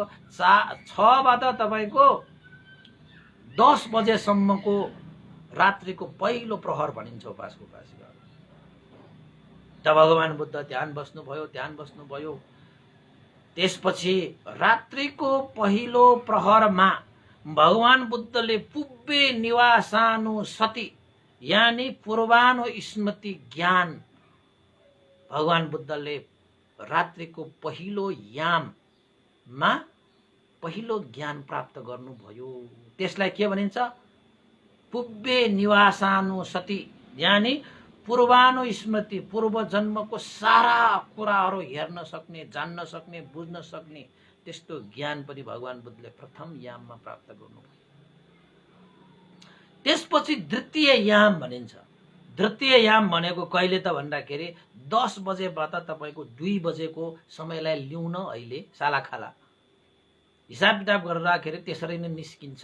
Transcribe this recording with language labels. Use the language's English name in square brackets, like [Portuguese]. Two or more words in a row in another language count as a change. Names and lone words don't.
[Nepali] 6 बाट तपाईँको 10 बजेसम्मको रात्रिको पहिलो प्रहर भनिन्छ उपासक उपासिकाहरू। त भगवान बुद्ध ध्यान बस्नुभयो। त्यसपछि रात्रिको पहिलो प्रहरमा भगवान बुद्धले [Pali] पुब्बे निवासानु सति [Nepali] यानी पूर्वानु स्मृति ज्ञान, भगवान बुद्धले रात्रिको पहिलो याममा पहिलो ज्ञान प्राप्त गर्नुभयो। त्यसलाई के भनिन्छ? [Pali] पुब्बे निवासानु सति [Nepali] यानी पूर्वानु स्मृति, पूर्व जन्मको सारा कुराहरू हेर्न सक्ने, जान्न सक्ने, बुझ्न सक्ने त्यस्तो ज्ञान पनि भगवान बुद्धले प्रथम याममा प्राप्त गर्नुभयो। त्यसपछि द्वितीय याम भनिन्छ। द्वितीय याम भनेको कहिले त भन्दाखेरि 10 बजेबाट तपाईको 2 बजेको समयलाई ल्याउन अहिले सालाखाला हिसाब किताब गरेर राखेर त्यसरी नै निस्किन्छ।